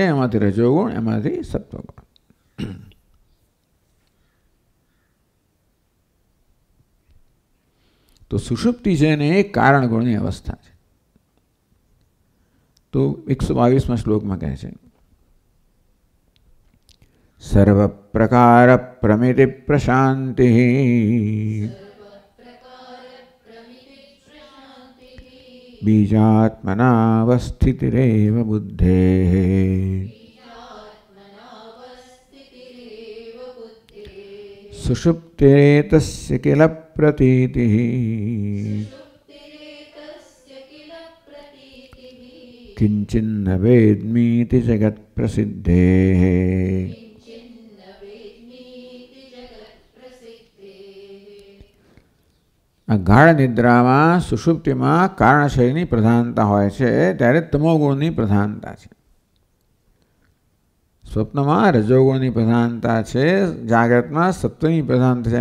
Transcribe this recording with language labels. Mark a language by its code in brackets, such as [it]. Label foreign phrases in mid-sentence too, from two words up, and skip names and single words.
[gu] એમાંથી રજોગુણ, એમાંથી સત્વગુણ. તો સુષુપ્તિ છે ને એ કારણ ગુણની અવસ્થા છે. તો 122માં શ્લોકમાં કહે છે, [sa] સર્વ પ્રકાર પ્રમિતિ પ્રશાંતિ बीजात्मनावस्थितिरेव बुद्धेः सुषुप्तिरेतस्य किल प्रतीतिः किंचिन्न वेद्मीति जगत्प्रसिद्धेः [gu] ગાઢ નિદ્રામાં સુષુપ્તિમાં કારણશયની પ્રધાનતા હોય છે ત્યારે તમોગુણની પ્રધાનતા છે. સ્વપ્નમાં રજોગુણની પ્રધાનતા છે, જાગ્રતમાં સત્વની પ્રધાનતા છે.